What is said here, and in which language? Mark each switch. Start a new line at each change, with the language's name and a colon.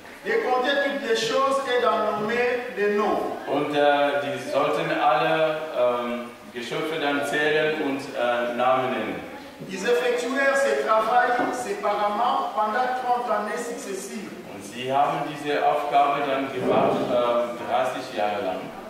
French: De compter toutes les choses et d'en nommer les noms.
German: Und die sollten alle Geschöpfe dann zählen und Namen nennen.
French: Ils effectuèrent ce travail séparément pendant 30 années successives.
German: Und sie haben diese Aufgabe dann gemacht 30 Jahre lang.